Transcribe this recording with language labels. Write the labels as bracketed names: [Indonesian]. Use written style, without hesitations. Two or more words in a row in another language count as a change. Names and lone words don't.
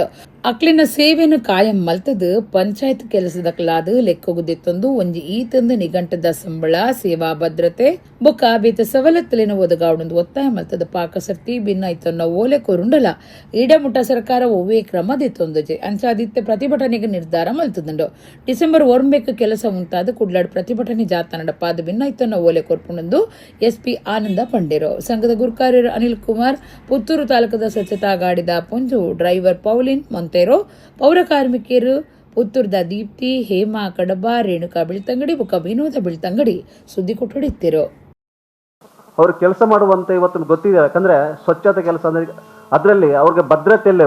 [Tulu] ಅಕ್ಲಿನ ಸೇವೆಯನ್ನು ಕಾಯಂ ಮಲ್ತದು ಪಂಚಾಯತ್ ಕೆಲಸದಕ್ಲಾದ ಲೆಕ್ಕೊಗುದಿತ್ತೊಂದು ಒಂಜಿ ಈತಂದು ನಿಘಂಟದ ಸಂಬಳ ಸೇವಾ ಭದ್ರತೆ ಬೊಕ್ಕ ಬೇತೆ ಸವಲತ್ತಲಿನ ಒದಗಾವಡೊಂದು ಒತ್ತಾಯ ಮಲ್ತದ ಪಾಕಸರ್ತಿ ಭಿನ್ನ ಐತನ್ನ ಓಲೆ ಕೊರುಂಡಲ ಈಡಮುಟ್ಟ ಸರ್ಕಾರ ಒವ್ವೇ ಕ್ರಮದಿತ್ತೊಂದುಜೆ ಅಂಚಾದಿತ್ಯ ಪ್ರತಿಭಟನೆಗೆ ನಿರ್ಧಾರ ಮಲ್ತದಂಡು. ಡಿಸೆಂಬರ್ 1 ಕೆಲಸ ಉಂಟಾದ ಕುಡ್ಲಾಡ್ ಪ್ರತಿಭಟನೆ ಜಾತ ನಡಪಾದ ಭಿನ್ನ ಐತನ್ನ ಓಲೆ ಕೊರ್ಪುಣಂದು SP ಆನಂದ ಪಂಡೇರು. ಸಂಘದ ಗುರುಕಾರ್ಯರು ಅನಿಲ್ ಕುಮಾರ್, ಪುತ್ತೂರು ತಾಲೂಕದ ಸ್ವಚ್ಛತಾ ಗಾಡಿದ ಪುಂಜು ಡ್ರೈವರ್ ಪೌಲಿನ್ ಮೊಂತೇರೋ, ಪೌರ ಕಾರ್ಮಿಕರು ಪುತ್ತೂರ್ದ ದೀಪ್ತಿ, ಹೇಮಾ ಕಡಬ, ರೇಣುಕಾ ಬಿಳ್ತಂಗಡಿ ಬೊಕ್ಕ ವಿನೋದ ಬಿಳ್ತಂಗಡಿ ಸುದ್ದಿ ಕೊಟ್ಟೊಡಿತ್ತಿರು. [Kannada] ಅವರು ಕೆಲಸ ಮಾಡುವಂತ ಇವತ್ತು ಗೊತ್ತಿದೆ, ಯಾಕಂದ್ರೆ ಸ್ವಚ್ಛತೆ ಕೆಲಸ ಅಂದ್ರೆ ಅದರಲ್ಲಿ ಅವ್ರಿಗೆ ಭದ್ರತೆ ಇಲ್ಲ.